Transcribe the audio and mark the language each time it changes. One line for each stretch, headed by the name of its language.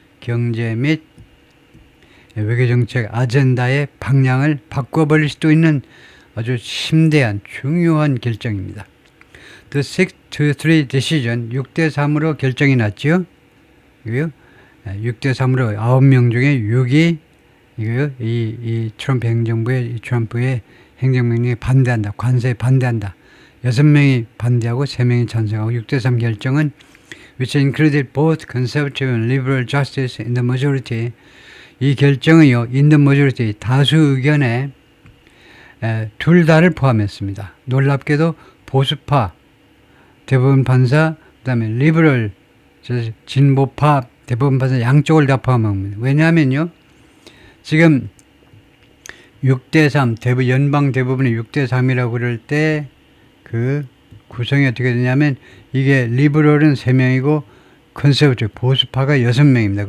Korean: 경제 및 외교정책 아젠다의 방향을 바꿔버릴 수도 있는 아주 심대한 중요한 결정입니다.
English: The 6-3 decision,
Korean: 6-3으로 결정이 났죠. 이거요. 6-3으로 9명 중에 6이 이거요. 이 트럼프 행정부의, 트럼프의 행정명령에 반대한다. 관세에 반대한다. 6명이 반대하고 3명이 찬성하고 6-3 결정은
English: which included both conservative and liberal justice in the majority.
Korean: 이 결정은요,
English: in the majority,
Korean: 다수 의견에 둘 다를 포함했습니다. 놀랍게도 보수파 대법원 판사, 그 다음에 리버럴 진보파 대법원 판사 양쪽을 다 포함합니다. 왜냐하면요, 지금 6-3, 연방 대법원이 6-3이라고 그럴 때 그 구성이 어떻게 되냐면 이게 리버럴은 3명이고 컨servative 보수파가 6명입니다.